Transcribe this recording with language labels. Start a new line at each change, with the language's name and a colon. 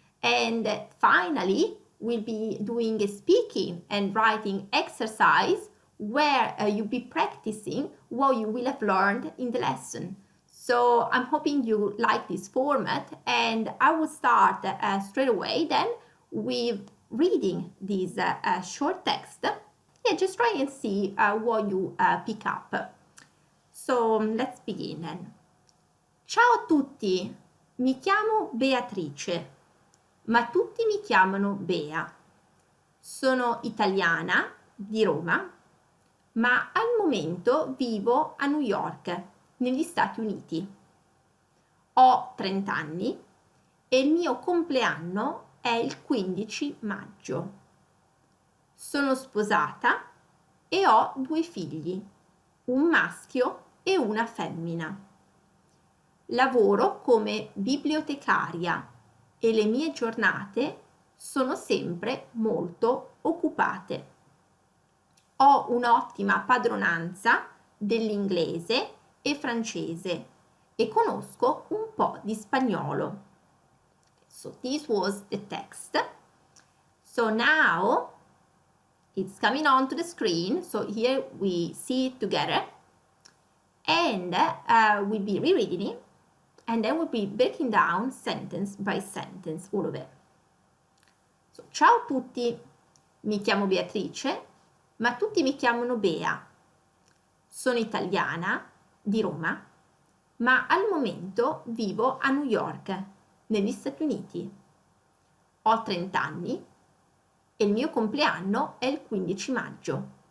English: And finally, we'll be doing a speaking and writing exercise where you'll be practicing what you will have learned in the lesson. So I'm hoping you like this format, and I will start straight away then with reading this short text. Yeah, just try and see what you pick up. So let's begin then.
Italian: Ciao a tutti, mi chiamo Beatrice, ma tutti mi chiamano Bea. Sono italiana di Roma, ma al momento vivo a New York, negli Stati Uniti. Ho 30 anni e il mio compleanno è il 15 maggio. Sono sposata e ho 2 figli, un maschio e una femmina. Lavoro come bibliotecaria e le mie giornate sono sempre molto occupate. Ho un'ottima padronanza dell'inglese e francese e conosco un po' di spagnolo.
English: So this was the text. So now it's coming on to the screen. So here we see it together, and we'll be rereading it. And then we'll be breaking down sentence by sentence all of it.
Italian: So, ciao a tutti, mi chiamo Beatrice, ma tutti mi chiamano Bea. Sono italiana di Roma, ma al momento vivo a New York, negli Stati Uniti. Ho 30 anni e il mio compleanno è il 15 maggio.